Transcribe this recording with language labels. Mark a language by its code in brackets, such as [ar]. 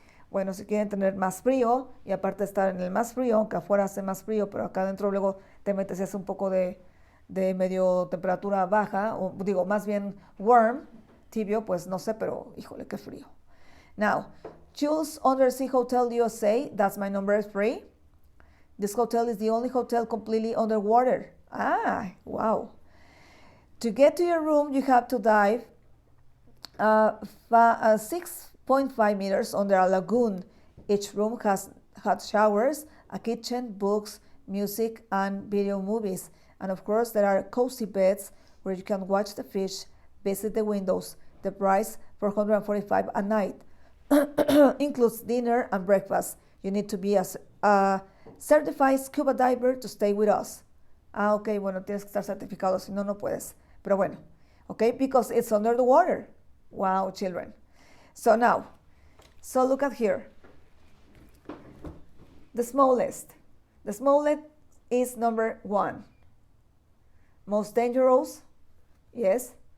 [es] Bueno, si quieren tener más frío y aparte estar en el más frío, aunque afuera hace más frío, pero acá adentro luego te metes y hace un poco de medio temperatura baja, o digo, más bien warm, tibio, pues no sé, pero híjole, qué frío. [en] Now, choose Undersea Hotel USA, that's my number 3. This hotel is the only hotel completely underwater. Ah, wow. To get to your room, you have to dive 6.5 meters under a lagoon. Each room has hot showers, a kitchen, books, music, and video movies. And of course, there are cozy beds where you can watch the fish, visit the windows. The price, $445 a night, includes dinner and breakfast. You need to be a certified scuba diver to stay with us. [es] Ah, ok, bueno, tienes que estar certificado, si no, no puedes. Pero bueno, [en] okay, because it's under the water. Wow, children. So now, so look at here. The smallest. The smallest is number 1. Most dangerous, yes.